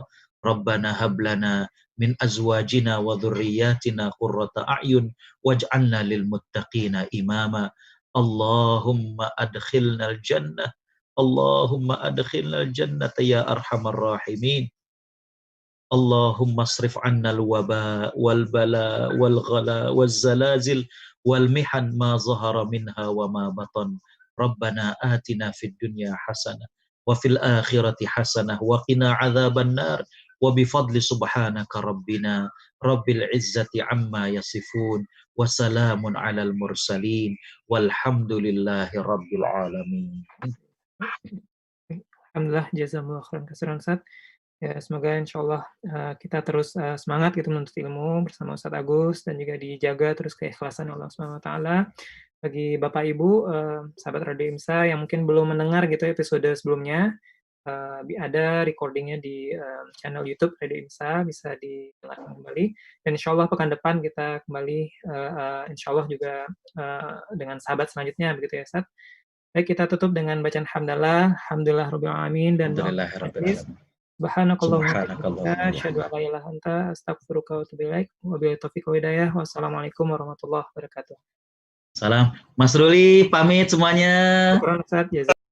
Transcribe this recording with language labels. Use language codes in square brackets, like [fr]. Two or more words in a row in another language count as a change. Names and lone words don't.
[ar] ربنا هب لنا من أزواجنا وذرياتنا قرة أعين واجعلنا للمتقين إماما. اللهم أدخلنا الجنة. اللهم أدخلنا الجنة يا أرحم الراحمين. اللهم اصرف عنا الوباء والبلاء والغلاء والزلازل والمحن ما ظهر منها وما بطن. ربنا آتنا في الدنيا حسنة وفي الآخرة حسنة وقنا عذاب النار. وبفضل سبحانك ربنا رب العزة عما يصفون وسلام على المرسلين والحمد لله رب العالمين. الحمد لله، جزاكم الله خيرا كثيرا أستاذ. [id] Ya, semoga [ar] إن شاء الله [id] kita terus semangat gitu menuntut ilmu bersama Ustadz Agus dan juga dijaga terus keikhlasan [ar] الله سبحانه وتعالى. [id] Bagi Bapak Ibu, sahabat Radio IMSA yang mungkin belum mendengar gitu episode sebelumnya, ada recordingnya di channel YouTube Radio IMSA, bisa didengarkan kembali. Dan [ar] إن شاء الله [id] pekan depan kita kembali, [ar] إن شاء الله [id] juga dengan sahabat selanjutnya begitu ya Ustadz. Baik, kita tutup dengan bacaan hamdalah, [ar] الحمد لله رب العالمين [id] dan doa [ar] سبحانك اللهم وبحمدك أشهد أن لا إله إلا أنت أستغفرك وأتوب إليك. وبالله التوفيق والهداية. والسلام عليكم ورحمة الله وبركاته. [id] Salam. Mas Ruli pamit semuanya. [ar] شكرا أستاذ.